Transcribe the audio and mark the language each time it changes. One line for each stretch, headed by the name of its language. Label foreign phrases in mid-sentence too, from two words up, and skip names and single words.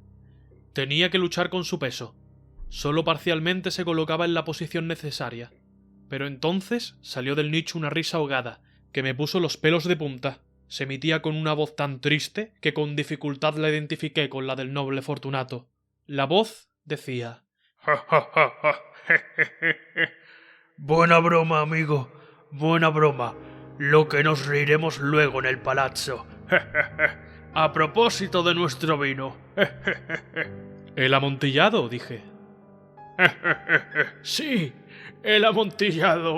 Spanish: Tenía que luchar con su peso. Solo parcialmente se colocaba en la posición necesaria, pero entonces salió del nicho una risa ahogada que me puso los pelos de punta. Se emitía con una voz tan triste que con dificultad la identifiqué con la del noble Fortunato. La voz decía: «Ja, ja, ja, ja, je, je, je. Buena broma, amigo, buena broma. lo que nos reiremos luego en el palazzo. A propósito de nuestro vino. El amontillado, dije. Sí, el amontillado.